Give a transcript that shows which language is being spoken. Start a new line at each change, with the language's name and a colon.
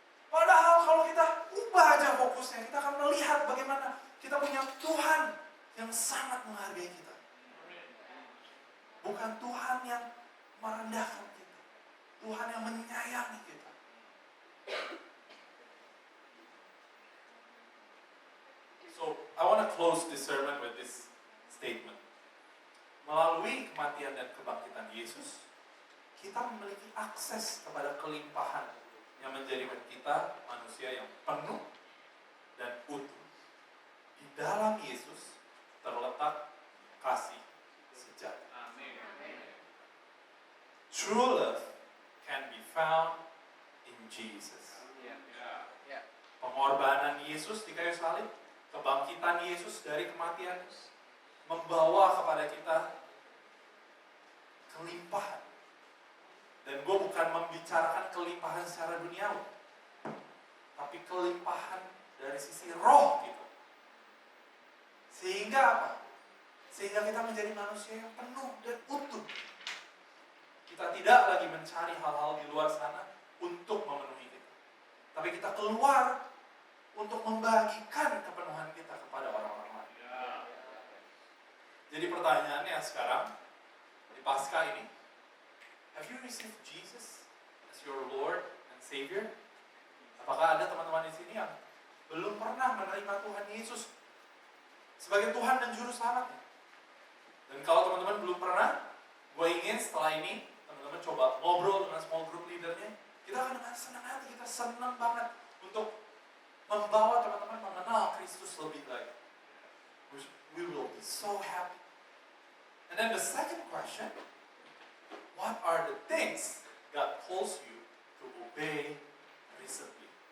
Indonesian: Padahal kalau kita ubah aja fokusnya, kita akan melihat bagaimana kita punya Tuhan yang sangat menghargai kita. Bukan Tuhan yang merendahkan kita. Tuhan yang menyayangi kita.
English: So, I want to close this sermon with this statement.
Indonesian: Melalui kematian dan kebangkitan Yesus, kita memiliki akses kepada kelimpahan yang menjadikan kita manusia yang penuh dan utuh. Di dalam Yesus terletak kasih sejati.
English: True love can be found in Jesus.
Indonesian: Pengorbanan Yesus di kayu salib, kebangkitan Yesus dari kematian, membawa kepada kita kelimpahan. Dan gue bukan membicarakan kelimpahan secara duniawi, tapi kelimpahan dari sisi roh kita. Sehingga apa? Sehingga kita menjadi manusia yang penuh dan utuh. Kita tidak lagi mencari hal-hal di luar sana untuk memenuhi kita, tapi kita keluar untuk membagikan kepenuhan kita kepada orang-orang lain. Jadi pertanyaannya sekarang, di Paskah ini,
English: have you received Jesus as your Lord and Savior?
Indonesian: Apakah ada teman-teman di sini yang belum pernah menerima Tuhan Yesus sebagai Tuhan dan Juru Selamatnya? Dan kalau teman-teman belum pernah, gue ingin setelah ini teman-teman coba ngobrol dengan small group leadernya. Kita akan dengan senang hati, kita senang banget untuk membawa teman-teman mengenal Kristus lebih lagi.
English: We will be so happy. And then the second question, what are the things God calls you to obey recently?